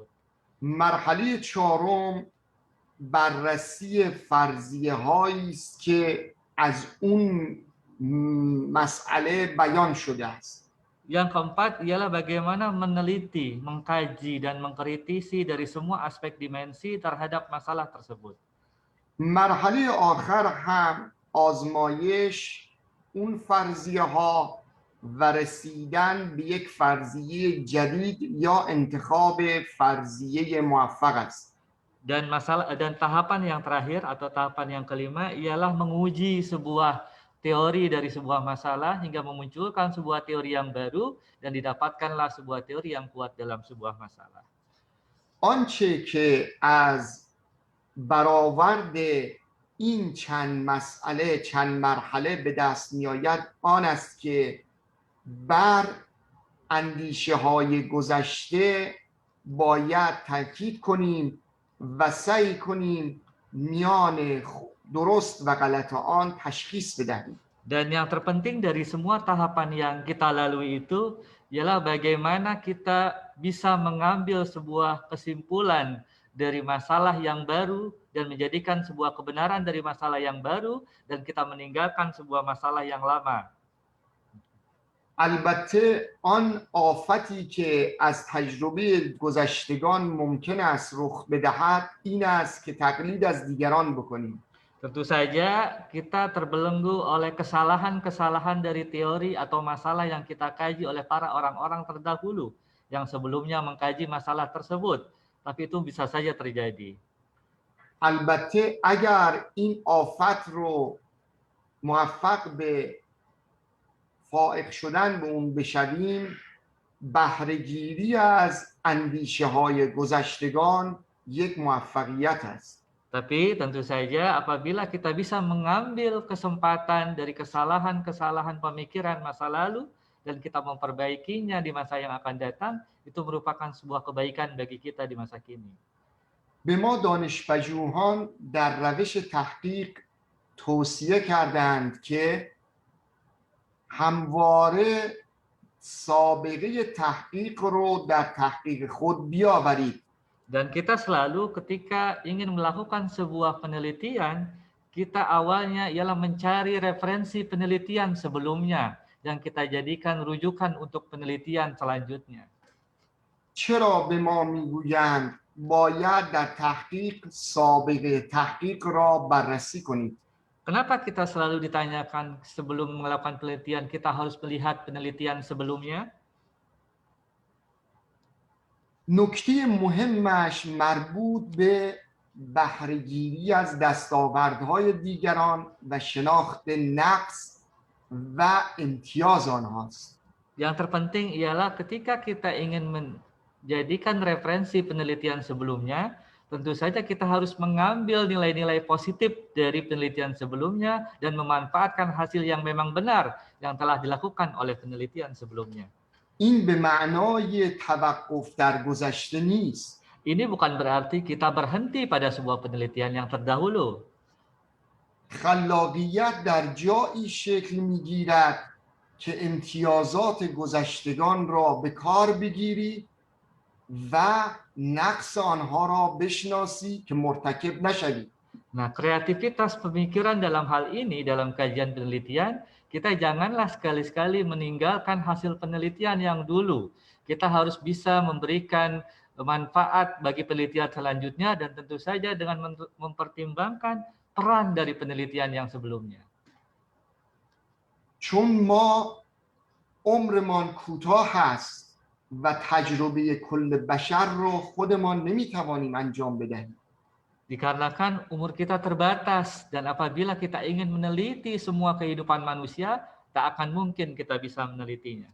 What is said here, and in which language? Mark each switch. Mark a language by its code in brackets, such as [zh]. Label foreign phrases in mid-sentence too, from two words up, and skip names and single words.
[fa] مرحله چهارم بررسی فرضیه هایی است که از اون مسئله بیان شده است. [id] Yang keempat ialah bagaimana meneliti, mengkaji, dan mengkritisi dari semua aspek dimensi terhadap masalah tersebut. [fa] مرحله آخر هم آزمایش اون فرضیه ها و رسیدن به یک فرضیه جدید یا انتخاب فرضیه موفق است. [id] Dan tahapan yang terakhir atau tahapan yang kelima ialah menguji sebuah teori dari sebuah masalah hingga memunculkan sebuah teori yang baru dan didapatkanlah sebuah teori yang kuat dalam sebuah masalah. [fa] آنچه که از برآورد این چند مسئله چند مرحله به دست میآید آن است که بر اندیشه های گذشته باید تاکید کنیم و سعی کنیم میان درست و غلط آن تشخیص بدهیم. [id] Dan yang terpenting dari semua tahapan yang kita lalui itu ialah bagaimana kita bisa mengambil sebuah kesimpulan dari masalah yang baru dan menjadikan sebuah kebenaran dari masalah yang baru dan kita meninggalkan sebuah masalah yang lama. [fa] البته آن آفتی که از تجربه گذشتگان ممکن است رخ بدهد این است که تقلید از دیگران بکنیم. [id] Tentu saja kita terbelenggu oleh kesalahan-kesalahan dari teori atau masalah yang kita kaji oleh para orang-orang terdahulu yang sebelumnya mengkaji masalah tersebut, tapi itu bisa saja terjadi. [fa] البته اگر این آفت رو موفق به فائق شدن به اون بشویم بهره‌گیری از اندیشه های گذشتگان یک موفقیت است. [id] Tapi tentu saja apabila kita bisa mengambil kesempatan dari kesalahan-kesalahan pemikiran masa lalu dan kita memperbaikinya di masa yang akan datang, itu merupakan sebuah kebaikan bagi kita di masa kini. [fa] به ما دانش‌پژوهان در روش تحقیق توصیه کردند که همواره سابقه تحقیق رو در تحقیق خود بیاورید. [id] Dan kita selalu ketika ingin melakukan sebuah penelitian, kita awalnya ialah mencari referensi penelitian sebelumnya dan kita jadikan rujukan untuk penelitian selanjutnya. [fa] چرا به ما میگویند باید در تحقیق سابقه تحقیق را بررسی کنید؟ [id] Kenapa kita selalu ditanyakan sebelum melakukan penelitian kita harus melihat penelitian sebelumnya? [fa] نکته مهمش مربوط به بهره‌گیری از دستاوردهای دیگران و شناخت نقص و امتیاز آنهاست. [id] Yang terpenting ialah ketika kita ingin menjadikan referensi penelitian sebelumnya, tentu saja kita harus mengambil nilai-nilai positif dari penelitian sebelumnya dan memanfaatkan hasil yang memang benar yang telah dilakukan oleh penelitian sebelumnya. [fa] این به معنای توقف در گذشته نیست. [id] Ini bukan berarti kita berhenti pada sebuah penelitian yang terdahulu. [fa] خلاقیت در جایی شکل میگیرد که امتیازات گذشتگان را به کار بگیری و نقص آنها را بشناسی که مرتکب نشوی. [id] Nah, kreativitas pemikiran dalam hal ini, dalam kajian penelitian, kita janganlah sekali-sekali meninggalkan hasil penelitian yang dulu. Kita harus bisa memberikan manfaat bagi penelitian selanjutnya dan tentu saja dengan mempertimbangkan peran dari penelitian yang sebelumnya. [fa] چون ما عمرمان کوتاه است و تجربه کل بشر را خودمان نمیتوانیم انجام بدهیم. [id] Dikarenakan umur kita terbatas dan apabila kita ingin meneliti semua kehidupan manusia, tak akan mungkin kita bisa menelitinya.